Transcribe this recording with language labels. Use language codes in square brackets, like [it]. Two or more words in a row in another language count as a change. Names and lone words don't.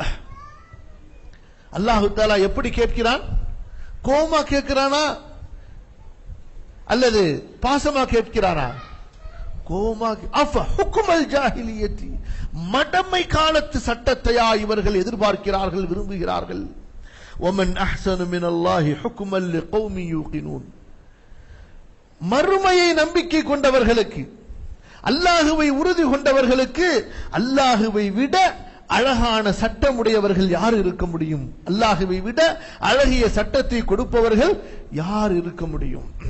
[ta] அல்லாஹு தஆலா எப்படி கேட்கிறான்? கோமா கேட்கிறானா அல்லது பாசமா கேட்கிறானா? கோமா. [ar] أفحكم الجاهلية, [ta] மடமை காலத்து சட்டத்தையா இவர்கள் எதிர்பார்க்கிறார்கள், விரும்புகிறார்கள்? [ar] وَمَنْ أَحْسَنُ مِنَ اللَّهِ حُكْمًا لِقَوْمٍ يُوقِنُونَ. [ta] மறுமையை நம்பிக்கை கொண்டவர்களுக்கு, அல்லாஹுவை உறுதி கொண்டவர்களுக்கு அல்லாஹுவை விட அழகான சட்டம் உடையவர்கள் யார் இருக்க முடியும்? அல்லாஹுவை விட அழகிய சட்டத்தை கொடுப்பவர்கள் யார் இருக்க முடியும்?